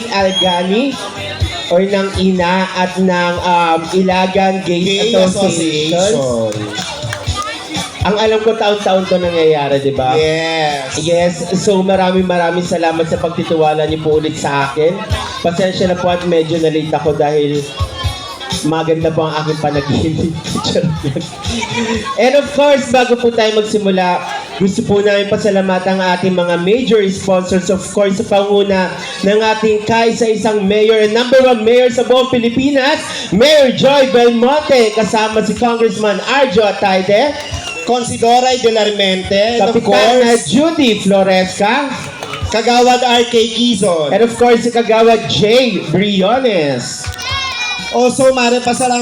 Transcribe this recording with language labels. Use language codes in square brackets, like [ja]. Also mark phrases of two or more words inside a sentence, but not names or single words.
[tl] Algani or ng INA at ng Ilagan Gay Association. Ang alam ko, taon-taon to nangyayari, di ba? [en] Yes. [tl] Yes, so maraming salamat sa pagtitiwala niyo po ulit sa akin. Pasensya na po at medyo na-late ako dahil maganda po ang aking panaginip. [en] And of course, [tl] bago po tayo magsimula, gusto po namin pasalamatan ang ating mga [en] major sponsors. Of course, [tl] sa panguna ng ating kaisa-isang mayor and [en] number 1 mayor [tl] sa buong Pilipinas, Mayor Joy Belmonte, kasama si Congressman Arjo Atayde, Considora de la Armente, [en] and of [tl] Kapitana [en] course, Judy Floresca, [tl] Kagawad RK Quizon. [en] and of course, si Kagawad J. Briones. [tl] Also, pasalamat